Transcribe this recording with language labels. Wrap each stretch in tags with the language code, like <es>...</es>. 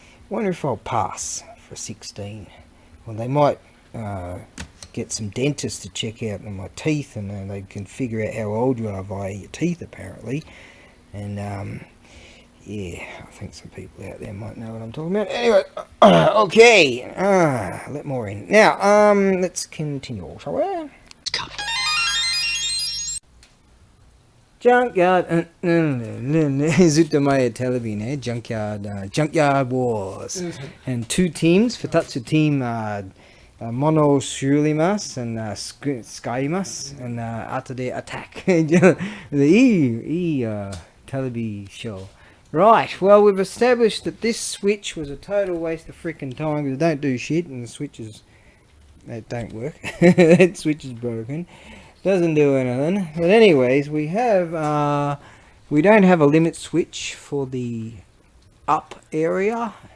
<en>Wonder if I'll pass for 16. Well, they might get some dentists to check out my teeth, and they can figure out how old you are via your teeth, apparently. And yeah, I think some people out there might know what I'm talking about. Anyway, okay, let more in. Now, let's continue, shall we?</en> <ja>Junkyard, ずっと前テレビね、Junkyard Wars.</ja> <en>And two teams,</en> <ja>2つチーム、物を修理ます、使います、後でアタック。いいテレビショー。</ja> <en>Right, well, we've established that this switch was a total waste of frickin' time because it don't do shit, and the switches, they don't work. That switch is broken. Doesn't do anything. But anyways, we have, we don't have a limit switch for the up area.</en>